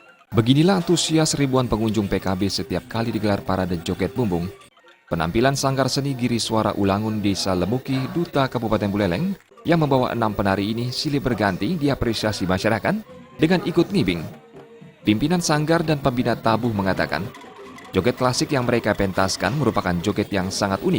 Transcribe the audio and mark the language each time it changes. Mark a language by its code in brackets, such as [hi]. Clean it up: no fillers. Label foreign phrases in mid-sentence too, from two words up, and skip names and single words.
[id] Beginilah antusias ribuan pengunjung PKB setiap kali digelar parade joget bumbung. Penampilan Sanggar Seni Giri Suara Ulangun Desa Lemuki, Duta Kabupaten Buleleng, yang membawa 6 penari ini silih berganti diapresiasi masyarakat dengan ikut ngibing. Pimpinan Sanggar dan pembina tabuh mengatakan, joget klasik yang mereka pentaskan merupakan joget yang sangat unik.